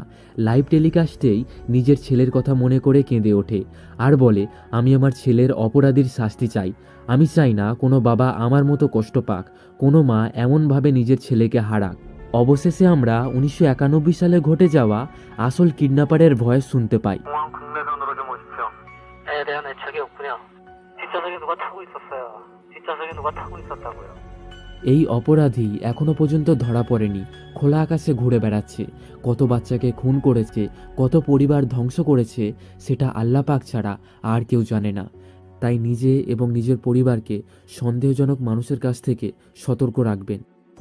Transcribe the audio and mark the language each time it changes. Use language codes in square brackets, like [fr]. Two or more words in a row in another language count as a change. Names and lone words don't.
[en] live telecast [bn] নিজের ছেলের কথা মনে করে কেঁদে ওঠে আর বলে, আমি আমার ছেলের অপরাধীর শাস্তি চাই। আমি চাই না কোনো বাবা আমার মতো কষ্ট পাক, কোনো মা এমনভাবে নিজের ছেলেকে হারাক। অবশেষে আমরা 1991 সালে ঘটে যাওয়া আসল কিডন্যাপারের ভয়েস শুনতে পাই। [ko] 공항 국내선으로 좀 오십시오. 에 대한 애착이 없군요. 뒷좌석에 누가 타고 있었어요. 뒷좌석에 누가 타고 있었다고요. [bn] এই অপরাধী এখনো পর্যন্ত ধরা পড়েনি, খোলা আকাশে ঘুরে বেড়াচ্ছে। কত বাচ্চাকে খুন করেছে, কত পরিবার ধ্বংস করেছে, সেটা আল্লাহ পাক ছাড়া আর কেউ জানে না। তাই নিজে এবং নিজের পরিবারকে সন্দেহজনক মানুষের কাছ থেকে সতর্ক রাখবেন।